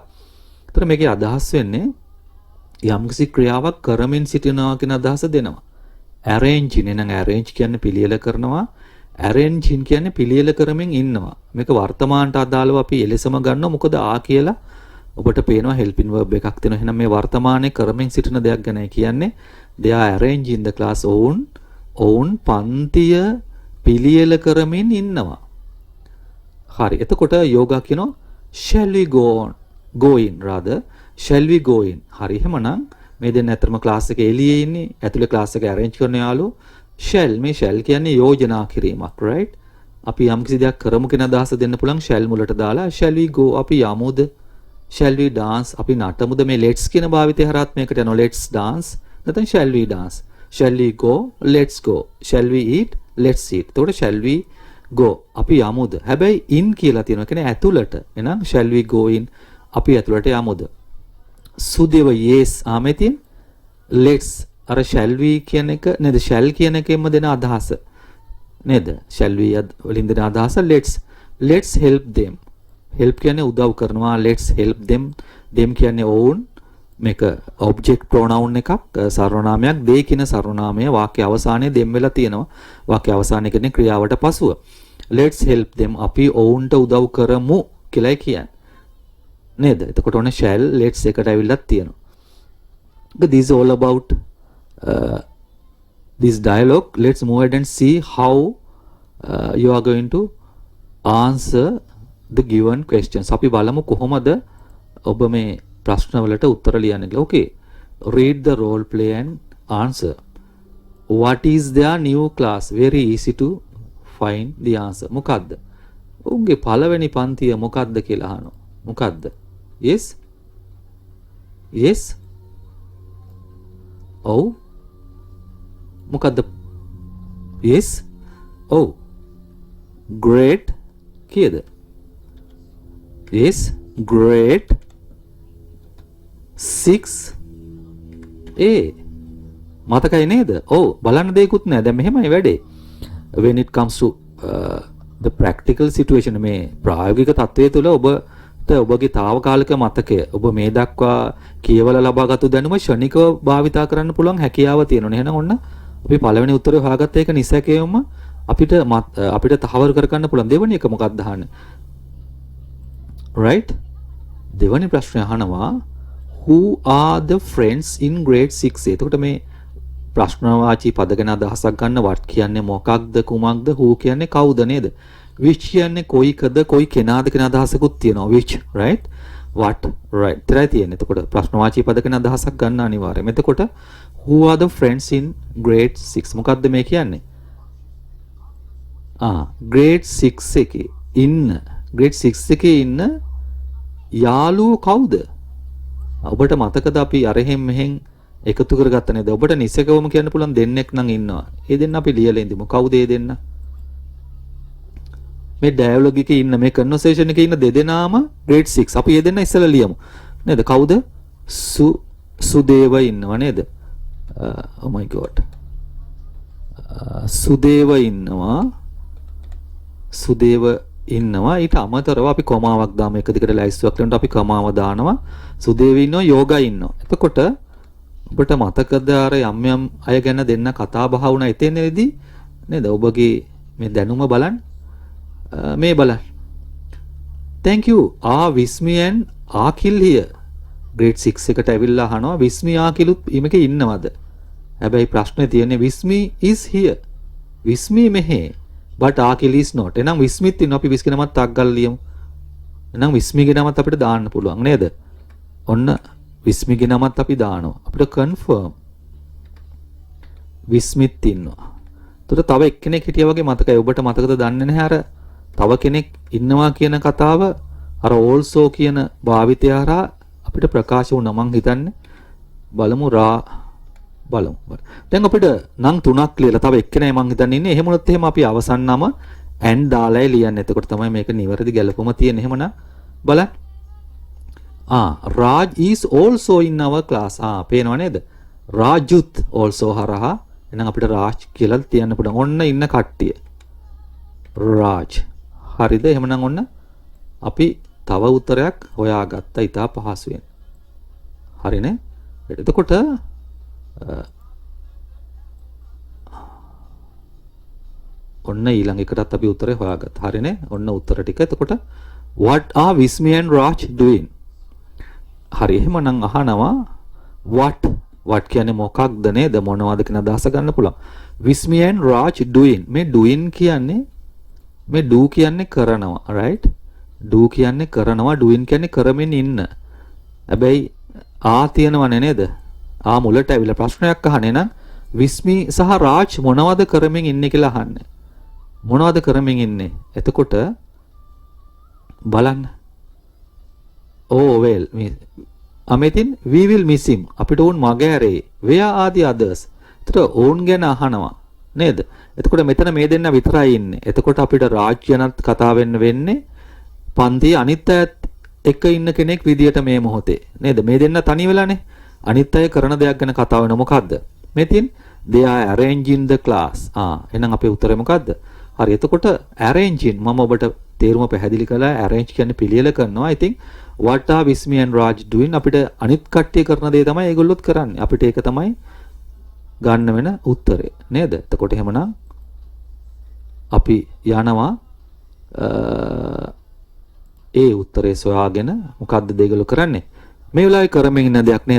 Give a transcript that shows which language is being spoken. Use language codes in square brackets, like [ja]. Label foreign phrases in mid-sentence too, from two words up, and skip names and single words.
[si] ඒතර මේකේ අදහස් වෙන්නේ යම්කිසි ක්‍රියාවක් කරමින් සිටිනවා කියන අදහස දෙනවා. arrange නේනම් arrange කියන්නේ පිළියෙල කරනවා. arranging කියන්නේ පිළියෙල කරමින් ඉන්නවා. මේක වර්තමානට අදාළව අපි එලෙසම ගන්නවා. මොකද කියලා ඔබට පේනවා [en] helping verb [si] එකක් තියෙනවා. එහෙනම් මේ වර්තමානයේ කරමින් සිටින දෙයක් ගැනයි කියන්නේ. [en] they are arranging the class. [si] ඔවුන් පන්තිය පිළියෙල කරමින් ඉන්නවා. හරි. එතකොට යෝගා කියනවා [en] shall we go in rather shall we go in. [si] හරි. එහෙමනම් මේ දෙන්න ඇත්තම ක්ලාස් එකේ එළියේ ඉන්නේ. ඇතුලේ ක්ලාස් එක arrange කරන යාළුවෝ shall මේ shall කියන්නේ යෝජනා කිරීමක් right. අපි යම්කිසි දෙයක් කරමු කියන අදහස දෙන්න පුළුවන් shall මුලට දාලා [en] shall we go [si] අපි යමුද [en] shall we dance [si] අපි නටමුද මේ let's කියන භාවිතය හරහත් මේකට යනවා [en] let's dance [si] නැත්නම් [en] shall we dance shall we go let's go shall we eat let's eat. [si] එතකොට [en] shall we go [si] අපි යමුද හැබැයි in කියලා තියෙනවා කියන්නේ ඇතුළට. එහෙනම් [en] shall we go in [si] අපි ඇතුළට යමුද. සුදේව yes ආමෙතින් let's අර [en] shall we [si] කියන එක නේද shall කියන එකෙන්ම දෙන අදහස නේද [en] shall we [si] වලින් දෙන අදහස [en] let's help them. [si] help කියන්නේ උදව් කරනවා. [en] let's help them [si] කියන්නේ ඔවුන්. මේක [en] object pronoun [si] එකක් සර්වනාමයක්. they කියන සර්වනාමය වාක්‍ය අවසානයේ them වෙලා තියෙනවා. වාක්‍ය අවසානයේ කියන්නේ ක්‍රියාවට පසුව. [en] let's help them [si] අපි ඔවුන්ට උදව් කරමු කියලා කියන්නේ නේද. එතකොට ඔන්න [en] shall let's [si] එකට ඇවිල්ලා තියෙනවා. [en] this is all about this dialogue. Let's move ahead and see how you are going to answer the given questions. [si] අපි බලමු කොහොමද ඔබ මේ ප්‍රශ්න වලට උත්තර ලියන්නේ කියලා. [en] Okay. Read the role play and answer. What is their new class? Very easy to find the answer. [si] මොකද්ද? උන්ගේ පළවෙනි පන්තිය මොකද්ද කියලා අහනවා. මොකද්ද? Yes? Yes? ඔව්. මොකද්ද? Yes? ඔව්. Great කීයද? [en] Yes, grade 6A. [si] මතකයි නේද? ඔව් බලන්න දෙයක්වත් නැහැ. දැන් මෙහෙමයි වැඩේ. [en] When it comes to the practical situation [si] මේ ප්‍රායෝගික තත්ත්වයේ තුල ඔබගේ తాවකාලික මතකය ඔබ මේ දක්වා කියවලා ලබාගත්තු දැනුම ෂණිකව භාවිතා කරන්න පුළුවන් හැකියාව තියෙනවා. එහෙනම් ඔන්න අපි පළවෙනි උත්තරේ හොයාගත්ත එක නිසැකේවම අපිට තහවුරු කරගන්න පුළුවන්. දෙවෙනි එක මොකක්ද අහන්නේ? right දෙවැනි ප්‍රශ්නය අහනවා [en] who are the friends in grade 6. [si] එතකොට මේ ප්‍රශ්නවාචී පද ගැන අදහසක් ගන්න what කියන්නේ මොකක්ද කුමක්ද who කියන්නේ කවුද නේද which කියන්නේ කොයිකද කොයි කෙනාද කියන අදහසකුත් තියෙනවා [en] which right what right [si] තරයි තියෙන්නේ. එතකොට ප්‍රශ්නවාචී පද ගැන අදහසක් ගන්න අනිවාර්යයෙන්. එතකොට [en] who are the friends in grade 6 [si] මොකක්ද මේ කියන්නේ? grade 6 එකේ ඉන්න grade 6 එකේ ඉන්න යාළුවෝ කවුද? ඔබට මතකද අපි අරහෙන් මෙහෙන් එකතු කරගත්ත නේද? ඔබට නිසකවම කියන්න පුළුවන් දෙන්නෙක් නම් ඉන්නවා. ඒ දෙන්න අපි ලියලා ඉඳිමු. කවුද ඒ දෙන්න? මේ ඩයලොග් එකේ ඉන්න මේ කන්වර්සේෂන් එකේ ඉන්න දෙදෙනාම grade 6. අපි ඒ දෙන්න ඉස්සෙල්ලා ලියමු. නේද? කවුද? සුදේව ඉන්නව නේද? [en] oh my god. [si] සුදේව ඉන්නවා. ඊට අමතරව අපි කොමාවක් දාමු. එක දිගට ලයිස්තුවක් ලියනකොට අපි කොමාව දානවා. සුදේවි ඉන්නවා, යෝගා ඉන්නවා. එතකොට ඔබට මතකද අර යම් යම් අය ගැන දෙන්න කතා බහ වුණා එතනදී නේද? ඔබගේ මේ දැනුම බලන්න. මේ බලන්න. [en] Thank you. විස්මි and ආකිල් here. [si] grade 6 එකට ඇවිල්ලා අහනවා විස්මි ආකිලුත් මේකේ ඉන්නවද? හැබැයි ප්‍රශ්නේ තියෙන්නේ විස්මි [en] is here. [si] විස්මි මෙහෙ. [en] but ආකිල් is not. [si] එහෙනම් විස්මිත් ඉන්නවා. අපි විස්කි නමත් තාක් ගාලා ලියමු. එහෙනම් විස්මිගේ නමත් අපිට දාන්න පුළුවන් නේද? ඔන්න විස්මිගේ නමත් අපි දානවා. අපිට කන්ෆර්ම් විස්මිත් ඉන්නවා. එතකොට තව එක්කෙනෙක් හිටියා වගේ මතකයි. ඔබට මතකද දන්නේ නැහැ අර තව කෙනෙක් ඉන්නවා කියන කතාව අර also කියන භාවිතය හරහා අපිට ප්‍රකාශ වුණා. මං හිතන්නේ බලමු බලමු. දැන් අපිට නම් 3ක් ලියලා තව එක්කෙනයි මං හිතන්නේ ඉන්නේ. එහෙම වුණොත් එහෙම අපි අවසන් නම and දාලායි ලියන්නේ. එතකොට තමයි මේක නිවැරදි ගැලපුම තියෙන්නේ. එහෙමනම් බලන්න. [en] Raj is also in our class. [si] පේනව නේද? Rajut also හරහා එහෙනම් අපිට රාජ් කියලා තියන්න පුළුවන්. ඔන්න ඉන්න කට්ටිය. රාජ්. හරිද? එහෙමනම් ඔන්න අපි තව උත්තරයක් හොයාගත්තා ඉතා පහසුවෙන්. හරිනේ? එතකොට ඔන්න ඊළඟ එකටත් අපි උත්තරේ හොයාගත්තා. හරිනේ? ඔන්න උත්තර ටික. එතකොට [en] what are Vismi and Raj doing? [si] හරි. එහෙමනම් අහනවා what කියන්නේ මොකක්ද නේද? මොනවද කියන අදහස ගන්න පුළුවන්. [en] Vismi and Raj doing. [si] මේ doing කියන්නේ මේ do කියන්නේ කරනවා. right? do කියන්නේ කරනවා. doing කියන්නේ කරමින් ඉන්න. හැබැයි තියෙනවනේ නේද? මුලට ඇවිල්ලා ප්‍රශ්නයක් අහන්නේ නම් විස්මි සහ රාජ් මොනවද කරමින් ඉන්නේ කියලා අහන්නේ. මොනවද කරමින් ඉන්නේ? එතකොට බලන්න. [en] well අමෙතින් we will miss him. [si] අපිට උන් මගහැරේ. [en] where are the others? [si] එතකොට උන් ගැන අහනවා නේද? එතකොට මෙතන මේ දෙන්න විතරයි ඉන්නේ. එතකොට අපිට රාජ් ගැනත් කතා වෙන්නේ පන්තියේ අනිත් අයත් එක ඉන්න කෙනෙක් විදියට මේ මොහොතේ නේද? මේ දෙන්න තනි වෙලානේ. අනිත් අය කරන දෙයක් ගැන කතා වෙන මොකද්ද? [en] මෙතින් they are arranging the class. [si] එහෙනම් අපේ උත්තරේ මොකද්ද? හරි. එතකොට arranging මම ඔබට තේරුම පැහැදිලි කළා. arrange කියන්නේ පිළියෙල කරනවා. [en] I think what are Vismi and Raj doing? [si] අපිට අනිත් කට්ටිය කරන දේ තමයි ඒගොල්ලොත් කරන්නේ. අපිට ඒක තමයි ගන්න වෙන උත්තරේ නේද? එතකොට එහෙමනම් අපි යනවා ඒ උත්තරේ සොයාගෙන මොකද්ද දෙගොල්ලෝ කරන්නේ? මේ වෙලාවේ කරමින් ඉන්න දෙයක් නේද?